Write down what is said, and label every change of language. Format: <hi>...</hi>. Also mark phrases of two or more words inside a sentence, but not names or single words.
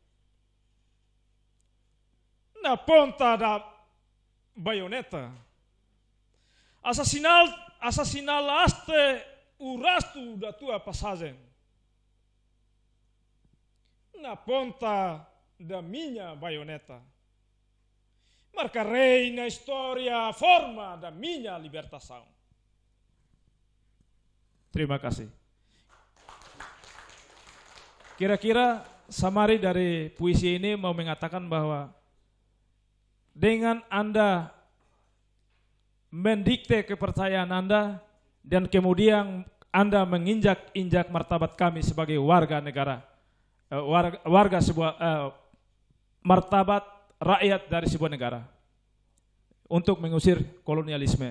<pt>Na ponta da baioneta, assassinaste o rastro da tua passagem. Na ponta da minha baioneta, marcarei na história a forma da minha libertação.</pt> <id>Terima kasih. Kira-kira summary dari puisi ini mau mengatakan bahwa dengan Anda mendikte kepercayaan Anda dan kemudian Anda menginjak-injak martabat kami sebagai warga negara, warga sebuah martabat rakyat dari sebuah negara untuk mengusir kolonialisme.</id>